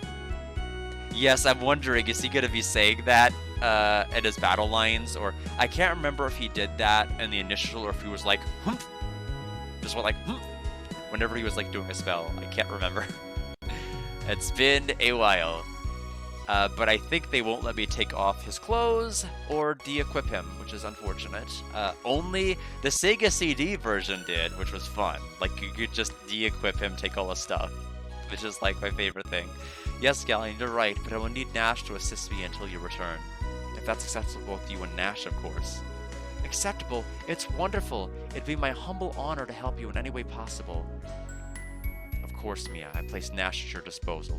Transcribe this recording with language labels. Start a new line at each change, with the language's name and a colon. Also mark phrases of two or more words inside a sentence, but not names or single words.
English: Yes, I'm wondering, is he going to be saying that in his battle lines? Or I can't remember if he did that in the initial or if he was like, humph. Just went like, humph. Whenever he was like doing a spell. I can't remember. It's been a while. But I think they won't let me take off his clothes or de-equip him, which is unfortunate. Only the Sega CD version did, which was fun. Like, you could just de-equip him, take all his stuff, which is like my favorite thing. Yes, Galleon, you're right, but I will need Nash to assist me until you return. If that's acceptable with you and Nash, of course. Acceptable? It's wonderful. It'd be my humble honor to help you in any way possible. Of course, Mia, I place Nash at your disposal.